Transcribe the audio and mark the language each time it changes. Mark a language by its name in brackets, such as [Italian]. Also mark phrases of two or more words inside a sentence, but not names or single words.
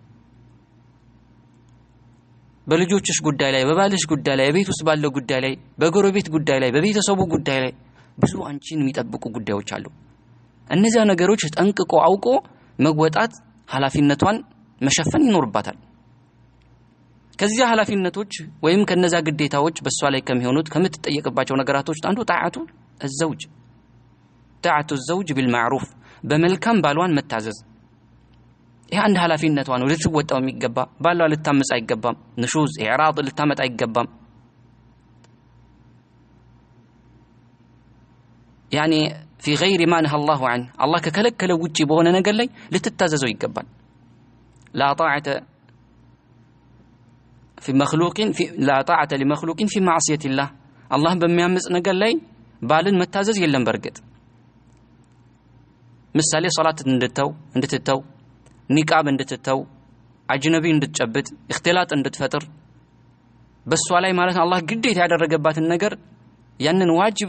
[Amharic] በልጆችሽ ጉዳይ ላይ፣ በባልሽ ጉዳይ ላይ፣ በቤት ውስጥ ባለው ጉዳይ ላይ፣ በጎረቤት ጉዳይ ላይ፣ በቤተሰቡ ጉዳይ ላይ ብዙ አንቺን የሚጠብቁ ጉዳዮች አሉ። እነዚያ ነገሮች ጠንቅቆ አውቆ መወጣት ኃላፊነቷን መሸፈን ይኖርባታል። ከዚያ ኃላፊነቶች ወይም ከነዛ ግዴታዎች በሷ ላይ ከሚሆኑት ከምትጠየቅባቸው ነገራቶች አንዱ [Arabic] طاعة الزوج طاعة الزوج بالمعروف [Amharic] በመልካም ባሏን መታዘዝ ይሄ አንድ ኃላፊነቷ ነው ልትወጣው የሚገባ ባሏ ልታመጽ አይገባም [Arabic] نشوز إعراض [Amharic] ልታመጣ አይገባም [Arabic] يعني في غير ما نهى الله عنه الله ككلكله [Amharic] ውጪ በሆነ ነገር ላይ ልትታዘዘው ይገባል [Arabic] لا طاعة في مخلوق لا طاعة لمخلوق في معصية الله الله [Amharic] በሚያመጽ ነገር ላይ ባልን መታዘዝ የለም በርግጥ ምሳሌ ሶላት እንድትተው ኒቃብ እንድትተው አጅነቢ እንድትጨብጥ اختلاط እንድትፈጥር በሷ ላይ ማለት አላህ ግዴታ ያደረገባትን ነገር ያንን ዋጅብ